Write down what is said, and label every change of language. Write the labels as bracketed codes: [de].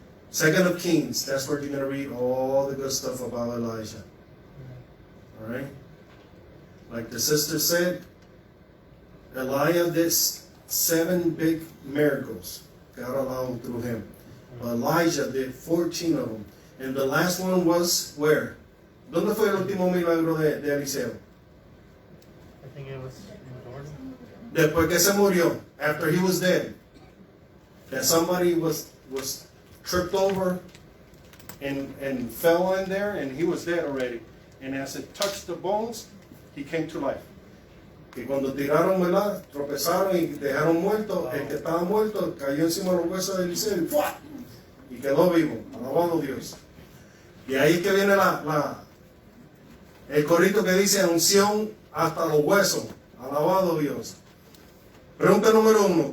[en] Second of Kings, that's where you're going to read all the good stuff about Elijah. All right? Like the sister said, Elijah did 7 big miracles. God allowed through him. But Elijah did 14 of them. And the last one was where? [es] ¿Dónde fue el último milagro de Eliseo? [en] I think it was in Jordan. [es] Después que se murió, [en] after he was dead, that somebody was tripped over and fell in there, and he was dead already. And as it touched the bones, he came to life. [es] Que cuando tiraron, ¿verdad? Tropezaron y dejaron muerto, el que estaba muerto cayó encima de los huesos de Eliseo y ¡fua! Y quedó vivo, alabado Dios. Y ahí es que viene el corito que dice unción hasta los huesos, alabado Dios. Pregunta número 1.